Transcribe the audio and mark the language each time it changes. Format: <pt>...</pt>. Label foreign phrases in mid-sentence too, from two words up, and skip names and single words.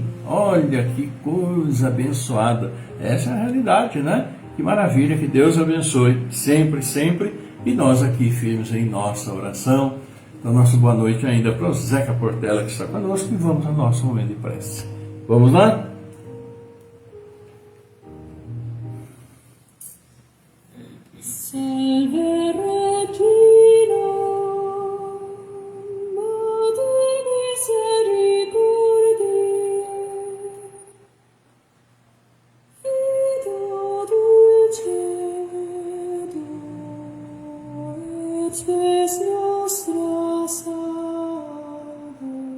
<pt>Olha que coisa abençoada. Essa é a realidade, né? Que maravilha, que Deus abençoe sempre, sempre. E nós aqui firmes em nossa oração. Então, nossa boa noite ainda para o Zeca Portela que está conosco e vamos ao nosso momento de prece. Vamos lá?</pt> <la>Salve Regina, Madre Misericordiae, Fido dulcedo, et spes nostra salve.</la>